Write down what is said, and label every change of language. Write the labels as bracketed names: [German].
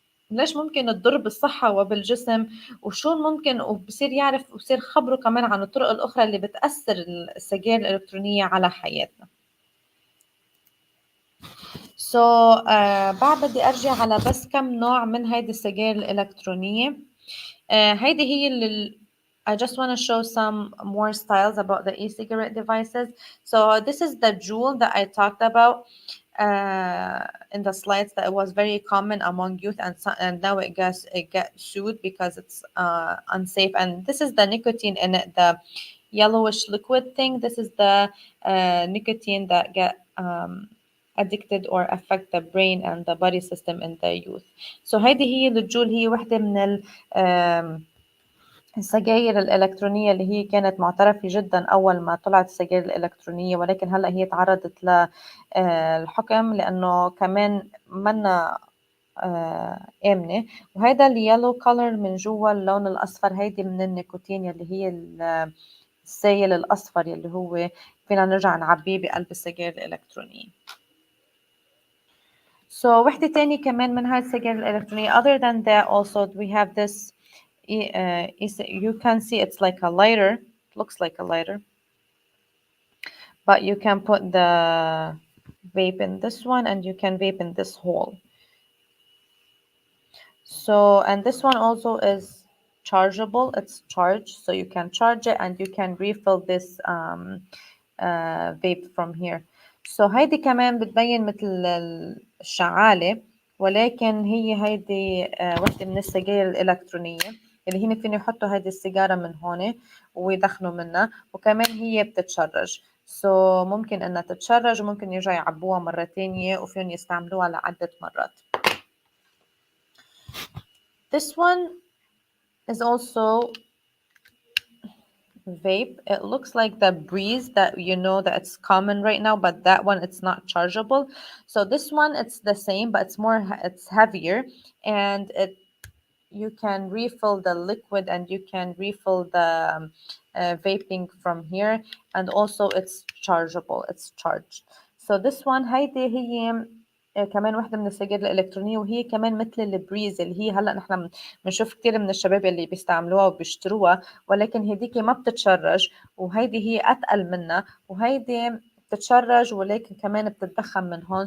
[Arabic] ليش ممكن تضر بالصحة وبالجسم، وشو ممكن، وبصير يعرف وبصير خبره كمان عن الطرق الأخرى اللي بتأثر السجاير الإلكترونية على حياتنا. So بعد بدي أرجع على بس كم نوع من هيدي السجاير الإلكترونية. هيدي هي اللي [English] I just want to show some more styles about the e-cigarette devices. So this is the jewel that I talked about in the slides, that it was very common among youth, and now it got sued because it's unsafe. And this is the nicotine in it, the yellowish liquid thing. This is the nicotine that get addicted or affect the brain and the body system in the youth. [Arabic] So هيدي هي الجول، هي وحدة من السجاير الإلكترونية اللي هي كانت معترفة جدا أول ما طلعت السجاير الإلكترونية، ولكن هلأ هي تعرضت للحكم لأنه كمان منا آمنة. وهيدا اليالو كولر من جوا اللون الأصفر، هيدي من النيكوتين يلي هي السائل الأصفر يلي هو فينا نرجع نعبيه بقلب السجاير الإلكترونية. So وحدة تانية كمان من هاي السجاير الإلكترونية. [English] Other than that also we have this you can see it's like a lighter, it looks like a lighter, but you can put the vape in this one and you can vape in this hole. So, and this one also is chargeable, it's charged, so you can charge it and you can refill this vape from here. [Arabic] So هيدي كمان بتبين مثل الشعالة، ولكن هيدي وحدة من السجاير الإلكترونية اللي هن فين يحطوا هيدي السيجارة من هون ويدخنوا منها، وكمان هي بتتشرج. So ممكن إنها تتشرج وممكن يرجعوا يعبوها مرة تانية وفيهم يستعملوها لعدة مرات. [English] This one is also vape. It looks like the breeze that you know that it's common right now, but that one it's not chargeable. So this one it's the same, but it's heavier, and you can refill the liquid and you can refill the vaping from here, and also it's chargeable, it's charged. So this one [Arabic] هيدي هي كمان واحدة من السجاير الإلكترونية، وهي كمان مثل البريز اللي هي هلأ نحن بنشوف كتير من الشباب اللي بيستعملوها وبيشتروها، ولكن هديك ما بتتشرج، وهيدي هي أتقل منها، وهيدي بتتشرج ولكن كمان بتتدخن من هون.